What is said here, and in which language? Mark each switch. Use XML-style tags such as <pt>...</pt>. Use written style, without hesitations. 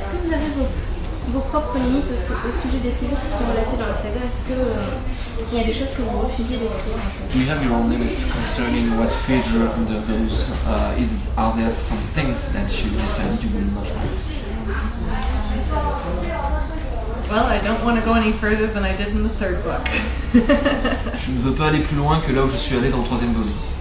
<fr>vous avez vos propres limites au sujet des séries qui sont relatées dans la saga? Est-ce qu'il y a des choses que vous refusez d'écrire en fait?</fr> <en>Do you have your own limits concerning what Phaedra undergoes? Are there some things that you decided you will not write? Well, I don't want to go any further than I did in the third book.</en> <fr>Je ne veux pas aller plus loin que là où je suis allé dans le troisième volume.</fr>